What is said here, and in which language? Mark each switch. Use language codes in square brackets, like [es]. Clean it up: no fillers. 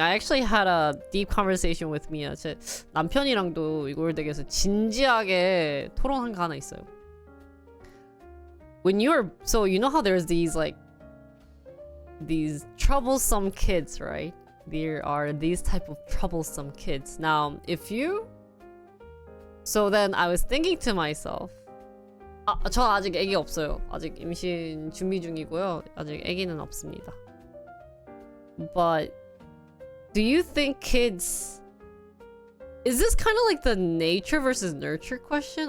[en] I actually had a deep conversation with Mia. [ko] 제 남편이랑도 이걸 되게 진지하게 토론한 거 하나 있어요. [en] When you're so you know how there's these troublesome kids, right? There are these type of troublesome kids. Now, so then I was thinking to myself, [ko] 저 아직 애기 없어요. 아직 임신 준비 중이고요. 아직 애기는 없습니다. [en] But do you think kids is this kind of like the nature versus nurture question?